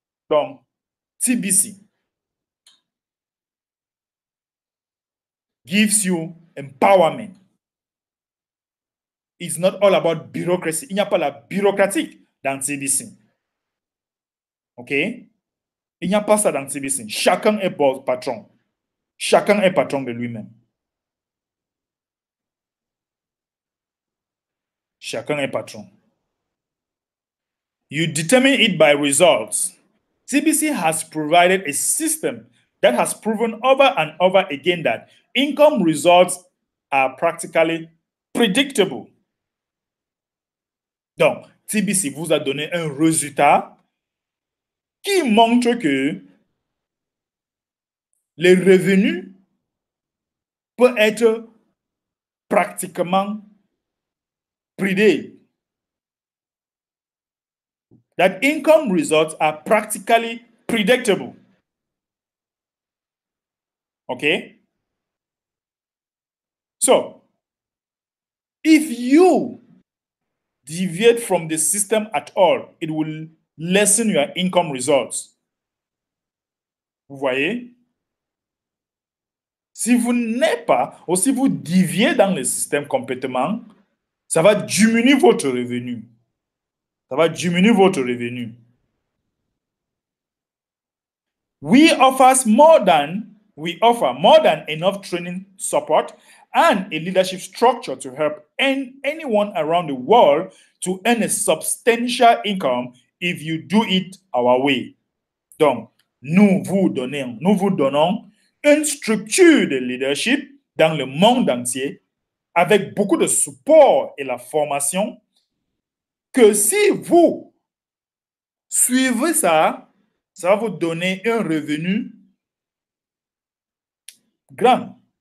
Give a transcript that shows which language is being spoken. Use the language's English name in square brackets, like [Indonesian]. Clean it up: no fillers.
[English] Donc, TBC gives you empowerment. It's not all about bureaucracy. [French] Il n'y a pas la bureaucratique dans TBC. OK? Il n'y a pas ça dans TBC. Chacun est patron. Chacun est patron de lui-même. Chacun est patron. [English] You determine it by results. TBC has provided a system that has proven over and over again that income results are practically predictable. [French] Donc, TBC vous a donné un résultat qui montre que les revenus peuvent être pratiquement prédits. [English] That income results are practically predictable. Okay? So, if you deviate from the system at all, it will lessen your income results. [French] Vous voyez? Si vous n'êtes pas, ou si vous déviez dans le système complètement, ça va diminuer votre revenu. Ça va diminuer votre revenu. [English] We offer more than enough training support and a leadership structure to help anyone around the world to earn a substantial income if you do it our way. [French] Donc, nous vous donnons une structure de leadership dans le monde entier avec beaucoup de support et la formation que si vous suivez ça, ça va vous donner un revenu grand.